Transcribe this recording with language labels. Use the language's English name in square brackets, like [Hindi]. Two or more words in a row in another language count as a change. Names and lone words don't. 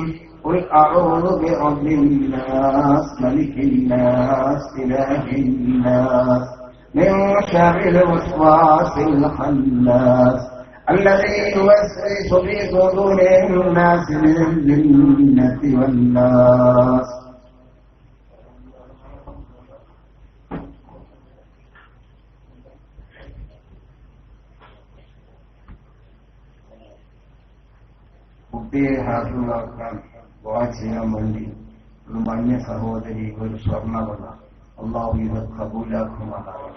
[Arabic] قل أعوذ برب الناس ملك الناس إله الناس من شر الوسواس الخناس الذي يوسوس في صدور الناس من الجنة والناس. [Malayalam] കുട്ടിയെ ഹാഫിളാക്കാൻ ദുആ ചെയ്യാൻ വേണ്ടി ഒരു മഞ്ഞ സഹോദരി ഒരു സ്വർണ്ണവള അള്ളാഹു ഇത് കബൂലാക്കുമാറാകട്ടെ.